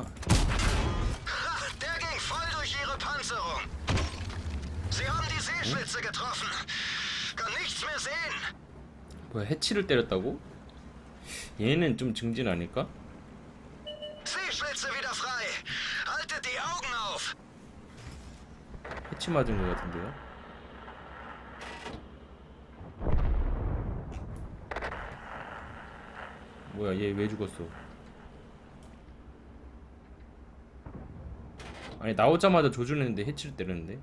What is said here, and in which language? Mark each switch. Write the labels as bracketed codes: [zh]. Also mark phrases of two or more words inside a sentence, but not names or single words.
[de] Ha, der ging voll durch ihre Panzerung. Sie haben die Seeschlitze getroffen. Kann nichts mehr sehen. [ko] 뭐야, 해치를 때렸다고? 얘는 좀 증진 아닐까? [de] Seeschlitze wieder frei. Haltet die Augen auf. [ko] 해치 맞은 거 같은데요? 뭐야, 얘 왜 죽었어? 아니, 나오자마자 조준했는데 해치를 때렸는데?